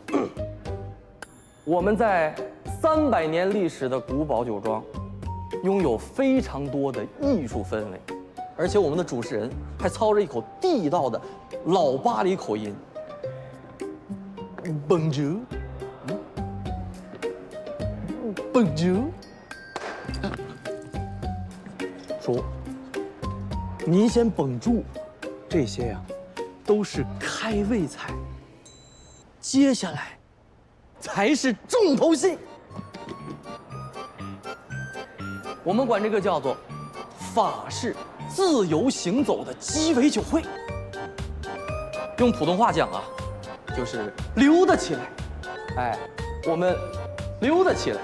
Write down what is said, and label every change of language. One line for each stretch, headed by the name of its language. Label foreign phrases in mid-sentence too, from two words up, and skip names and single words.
Chinese: 我們在300年歷史的古堡酒莊，擁有非常多的藝術氛圍，而且我們的主持人還操着一口地道的老巴黎口音。
French: Bonjour， Bonjour。
Chinese: 叔，您先绷住，這些呀，都是開胃菜，接下來才是重頭戲。我們管這個叫做法式自由行走的雞尾酒會，用普通話講啊，就是溜達起來。哎，我們溜達起來。